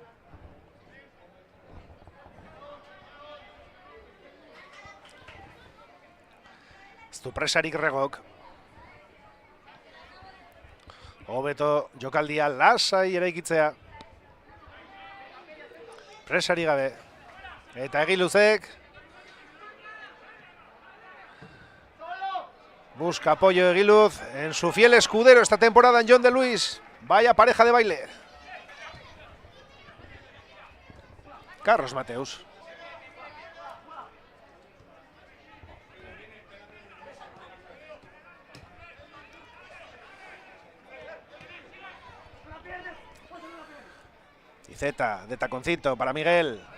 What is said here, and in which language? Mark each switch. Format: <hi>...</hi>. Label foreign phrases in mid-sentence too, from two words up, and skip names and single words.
<eu>Ez du presarik Regok. Hobeto jokaldia lasai eraikitzea. Presari gabe. Eta Egiluzek.</eu> <es>Busca apoyo Egiluz en su fiel escudero esta temporada en Jon de Luis. Vaya pareja de baile. Carlos Mateus. Y Z de taconcito para Miguel.</es>